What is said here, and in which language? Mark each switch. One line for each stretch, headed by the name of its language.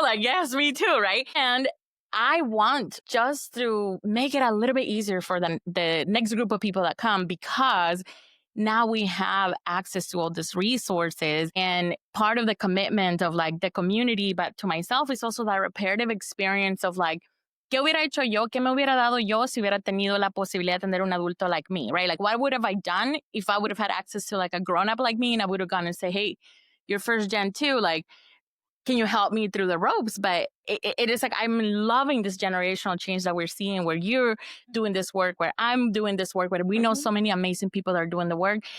English: Like, yes, me too, right? And I want just to make it a little bit easier for the next group of people that come, because now we have access to all these resources. And part of the commitment of like the community, but to myself, is also that reparative experience of like,
Spanish: ¿qué hubiera hecho yo? ¿Qué me hubiera dado yo si hubiera tenido la posibilidad de tener un adulto
English: like me, right? Like, what would have I done if I would have had access to like a grown up like me, and I would have gone and say, hey, you're first gen too. Like, can you help me through the ropes? But it is like, I'm loving this generational change that we're seeing, where you're doing this work, where I'm doing this work, where we know so many amazing people that are doing the work.